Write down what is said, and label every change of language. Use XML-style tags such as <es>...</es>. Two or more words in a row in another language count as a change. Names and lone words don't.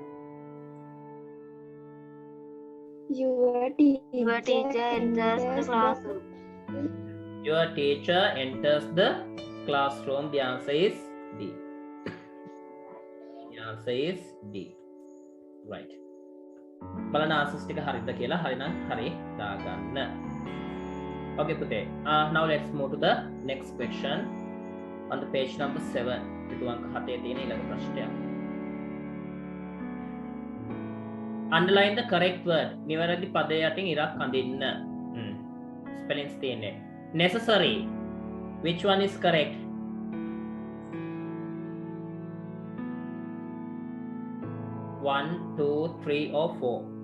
<en>Your Your teacher enters the classroom. your teacher enters the classroom. The answer is D. The answer is D.</en> <si>right බලන්න answers ටික හරිද කියලා. හරිනම් හරි දාගන්න. okay පුතේ.</si> <en>now let's move to the next question on the page number 7.</en> <si>පිටු අංක 7 තියෙන ඊළඟ ප්‍රශ්නය.</si> <en>underline the correct word.</en> <si>නිවැරදි පදය යටින් ඉරක් අඳින්න. spellings තියෙන්නේ.</si> <en>necessary. which one is correct? One, two, three, or four?</en>